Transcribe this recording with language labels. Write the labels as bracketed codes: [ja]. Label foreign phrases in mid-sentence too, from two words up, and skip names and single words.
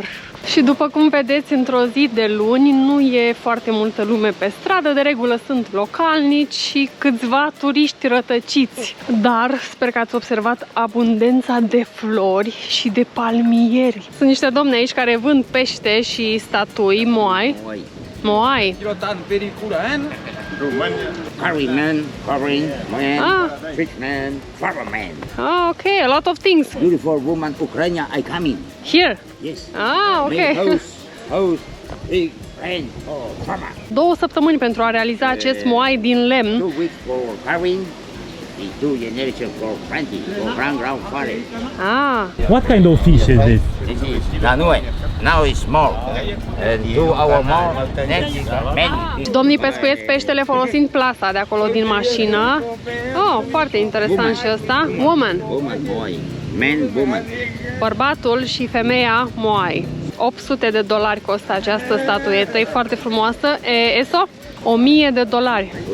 [ro] Și după cum vedeți, într-o zi de luni nu e foarte multă lume pe stradă, de regulă sunt localnici și câțiva turiști rătăciți. Dar sper că ați observat abundența de flori și de palmieri. Sunt niște domni aici care vând pește și statui, moai. Moai. [en] Curryman, curry man, fisherman, farmerman. Ah, ok, a lot of things. Beautiful woman, Ukraine, I come in. Here? Yes. Ah, ok. House, big, and farmer. [ro] 2 săptămâni pentru a realiza acest moai din lemn. [en] 2 weeks for carving, and 2 generations for planting, for ground forest. Ah, What kind of fish is this? This is Danue. Now it's small. And 2 hours more, next many. [ro] domnii pescuiesc peștele folosind plasa de acolo din mașină. Oh, foarte interesant și ăsta. [en] Woman. Woman, boy. Man, woman. [ro] Bărbatul și femeia moai. 800 de dolari costă această statuetă, e foarte frumoasă. Eso? 1000 de dolari.